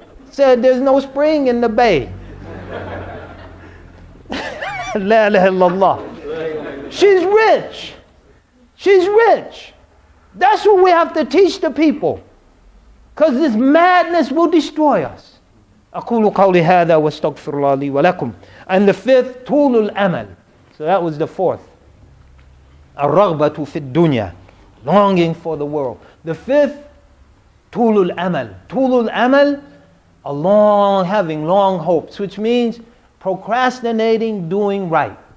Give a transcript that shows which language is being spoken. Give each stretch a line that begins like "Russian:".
English: Said there's no spring in the Bay.
Arabic: La ilaha illallah.
English: She's rich. She's rich. That's what we have to teach the people. Because this madness will destroy us.
Arabic: أقول قولي هذا واستغفر الله لي ولكم.
English: And the 5th,
Arabic: طول الأمل.
English: So that was the 4th.
Arabic: الرغبة في الدنيا.
English: Longing for the world. The 5th,
Arabic: طول الأمل. طول الأمل,
English: having long hopes, which means procrastinating doing right.